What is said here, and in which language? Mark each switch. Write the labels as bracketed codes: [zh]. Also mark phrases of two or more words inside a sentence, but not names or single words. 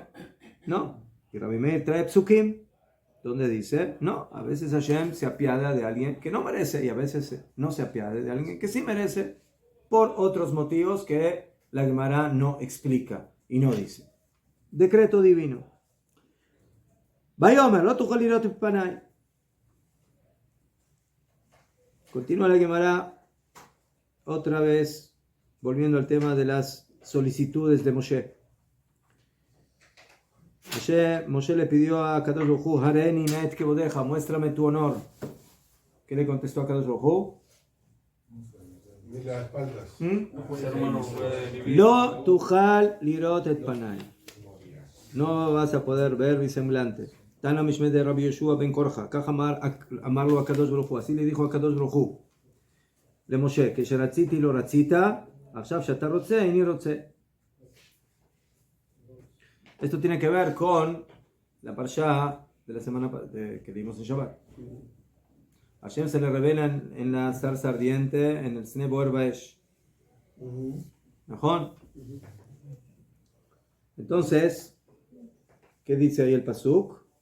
[es] Y Rabbi Meir trae psukim, donde dice, no, a veces Hashem se apiada de alguien que no merece, y a veces no se apiada de alguien que sí merece, por otros motivos que la Gemara no explica y no dice. Decreto divino. [he] ויאמר, לא תוכל לראות את פני. [es] Continúa la Gemara otra vez, volviendo al tema de las solicitudes de Moshe. Moshe le pidió a Kadosh Baruj Hu, [he] הראני נא את כבודך, [es] muéstrame tu honor. ¿Qué le contestó a Kadosh Baruj Hu? Mira las espaldas. [he] לא תוכל לראות את פני. [es] No vas a poder ver mi semblante. [he] תנא משמיה דרבי יהושע בן קרחה. כך אמר לו הקדוש ברוך הוא. [es] Así le dijo a Kadosh Baruj Hu. [he] למשה, כשרציתי לא רצית, עכשיו שאתה רוצה, איני רוצה. [es] Esto tiene que ver con la parsha de la semana que vimos en Shabbat. Hashem se le revela en la zarza ardiente, en el [he] סנה בוער באש. [es] ¿Najón? Entonces, ¿qué dice ahí el pasuk?